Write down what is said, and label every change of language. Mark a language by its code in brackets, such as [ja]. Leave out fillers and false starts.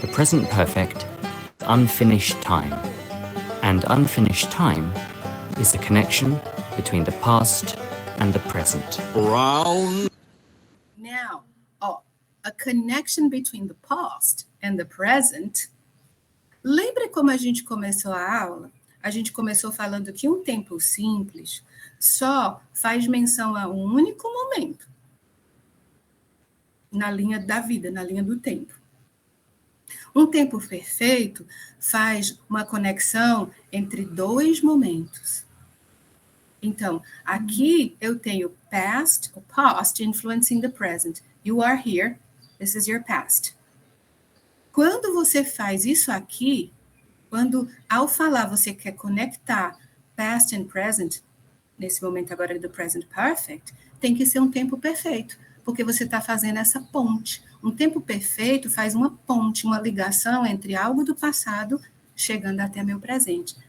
[en] The present perfect, unfinished time. And unfinished time is a connection between the past and the present. Brown. Now, a connection between the past and the present. [pt] Lembra como a gente começou a aula? A gente começou falando que um tempo simples só faz menção a um único momento na linha da vida, na linha do tempo. Um tempo perfeito faz uma conexão entre 2 momentos. Então, aqui eu tenho [en] past influencing the present. You are here, this is your past. [pt] Quando você faz isso aqui, quando ao falar você quer conectar [en] past and present, [pt] nesse momento agora do present perfect, tem que ser um tempo perfeito, porque você está fazendo essa ponte. Um tempo perfeito faz uma ponte, uma ligação entre algo do passado chegando até meu presente.